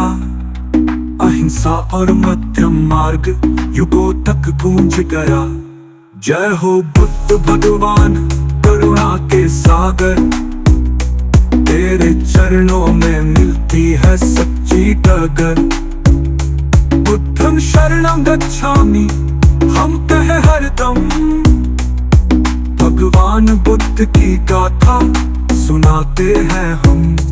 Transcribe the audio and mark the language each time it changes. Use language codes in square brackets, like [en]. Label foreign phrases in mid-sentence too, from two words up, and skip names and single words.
[hi] अहिंसा और मध्यम मार्ग युगों तक गूंज गया। जय हो बुद्ध भगवान करुणा के सागर, तेरे चरणों में मिलती है सच्ची डगर। [pi] बुद्धं शरणं गच्छामि [hi] हम कहे हरदम, भगवान बुद्ध की गाथा सुनाते हैं हम।